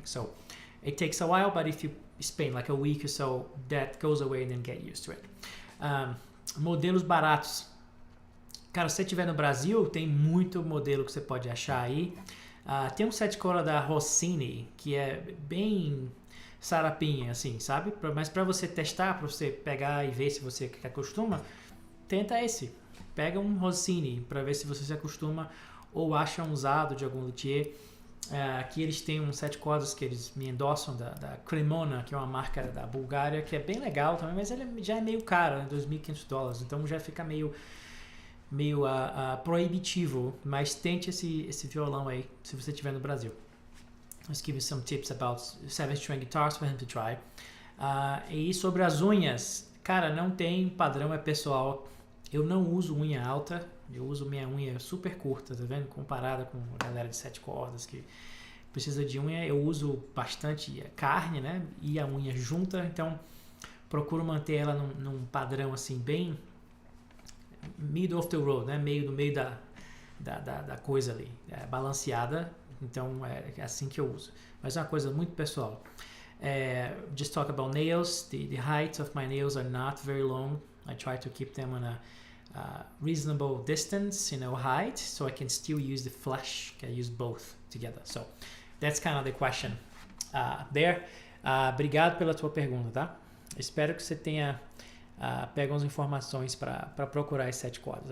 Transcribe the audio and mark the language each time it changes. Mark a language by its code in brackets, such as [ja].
[en] So it takes a while, but if you spend like a week or so, that goes away and then get used to it. [pt] Modelos baratos. Cara, se você estiver no Brasil, tem muito modelo que você pode achar aí. Tem um 7 corda da Rossini, que é bem sarapinha, assim, sabe? Mas para você testar, para você pegar e ver se você acostuma, tenta esse. Pega um Rossini para ver se você se acostuma, ou acha um usado de algum luthier. Aqui eles têm um 7 cordas que eles me endossam da Cremona, que é uma marca da Bulgária, que é bem legal também, mas ele já é meio caro, né? $2.500, então já fica meio proibitivo, mas tente esse violão aí, se você estiver no Brasil. [en] Let's give you some tips about 7-string guitars for him to try. [pt] E sobre as unhas, cara, não tem padrão, é pessoal. Eu não uso unha alta, eu uso minha unha super curta, tá vendo? Comparada com a galera de 7 cordas que precisa de unha, eu uso bastante carne, né? E a unha junta, então procuro manter ela num padrão assim bem [en] middle of the road, [pt] né? No meio da coisa ali, balanceada. Então é assim que eu uso. Mas é uma coisa muito pessoal. [en] Just talk about nails. The height of my nails are not very long. I try to keep them on a reasonable distance, height, so I can still use the flash. I use both together. So that's kind of the question there. [pt] Obrigado pela tua pergunta, tá? Espero que você tenha pega umas informações para procurar as 7 cordas.